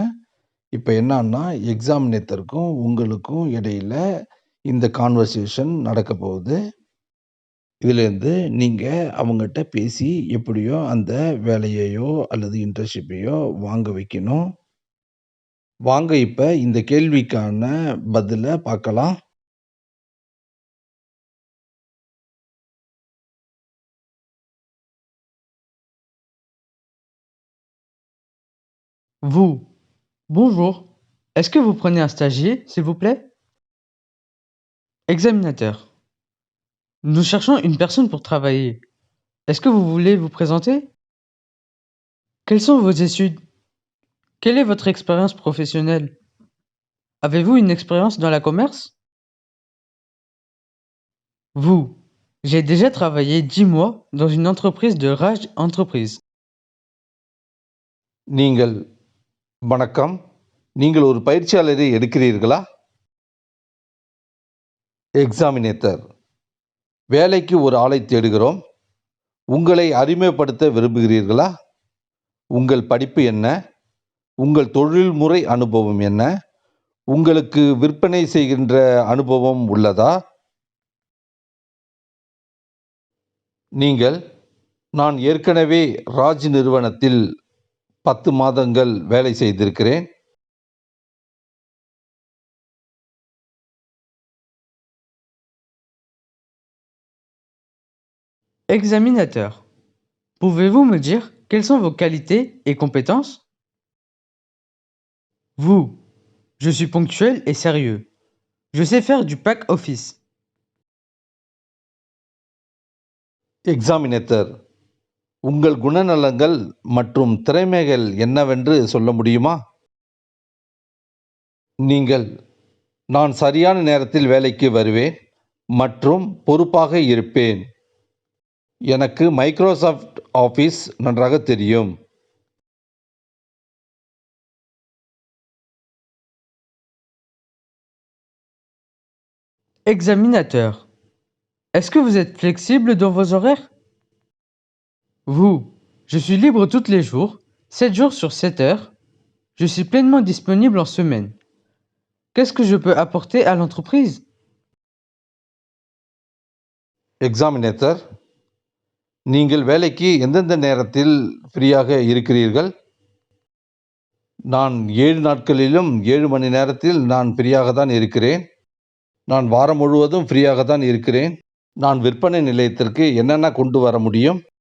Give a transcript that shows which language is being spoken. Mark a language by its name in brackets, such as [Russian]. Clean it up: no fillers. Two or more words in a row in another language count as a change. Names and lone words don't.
[Tamil] இப்ப என்னான்னா, எக்ஸாமினேட்டருக்கும் உங்களுக்கும் இடையில இந்த கான்வர்சேஷன் நடக்கப் போகுது. இதுலேருந்து நீங்க அவங்கட்ட பேசி எப்படியோ அந்த வேலையையோ அல்லது இன்டர்ன்ஷிப்பையோ வாங்க வைக்கணும். வாங்க இப்ப இந்த கேள்விக்கான பதில பார்க்கலாம். [French] Vous. Bonjour. Est-ce que vous prenez un stagiaire, s'il vous plaît? Examinateur. Nous cherchons une personne pour travailler. Est-ce que vous voulez vous présenter? Quelles sont vos études? Quelle est votre expérience professionnelle? Avez-vous une expérience dans la commerce? Vous. J'ai déjà travaillé 10 mois dans une entreprise de Raj Entreprise. [Tamil] நீங்கள் வணக்கம். நீங்கள் ஒரு பயிற்சியாளரை எடுக்கிறீர்களா? எக்ஸாமினேட்டர். வேலைக்கு ஒரு ஆளை தேடுகிறோம். உங்களை அறிமுகப்படுத்த விரும்புகிறீர்களா? உங்கள் படிப்பு என்ன? உங்கள் தொழில்முறை அனுபவம் என்ன? உங்களுக்கு விற்பனை செய்கின்ற அனுபவம் உள்ளதா? நீங்கள் நான் ஏற்கனவே ராஜ் நிறுவனத்தில் 10 மாதங்கள் வேலை செய்திருக்கிறேன். [French] Examinateur. Pouvez-vous me dire quelles sont vos qualités et compétences? Vous. Je suis ponctuel et sérieux. Je sais faire du pack office. [Tamil] எக்ஸாமினேட்டர். உங்கள் குணநலங்கள் மற்றும் திறமைகள் என்னவென்று சொல்ல முடியுமா? நீங்கள் நான் சரியான நேரத்தில் வேலைக்கு வருவேன் மற்றும் பொறுப்பாக இருப்பேன். எனக்கு மைக்ரோசாஃப்ட் ஆஃபீஸ் நன்றாக தெரியும். [French] Examinateur. Est-ce que vous êtes flexible dans vos horaires? Vous. Je suis libre tous les jours, 7 jours sur 7 heures. Je suis pleinement disponible en semaine. Qu'est-ce que je peux apporter à l'entreprise? [Tamil] எக்ஸாமினேட்டர். நீங்கள் வேலைக்கு எந்தெந்த நேரத்தில் ஃப்ரீயாக இருக்கிறீர்கள்? நான் 7 நாட்களிலும் 7 மணி நேரத்தில் நான் ஃப்ரீயாக தான் இருக்கிறேன். நான் வாரம் முழுவதும் ஃப்ரீயாக தான் இருக்கிறேன். நான் விற்பனை நிலையத்திற்கு என்னென்ன கொண்டு வர முடியும்?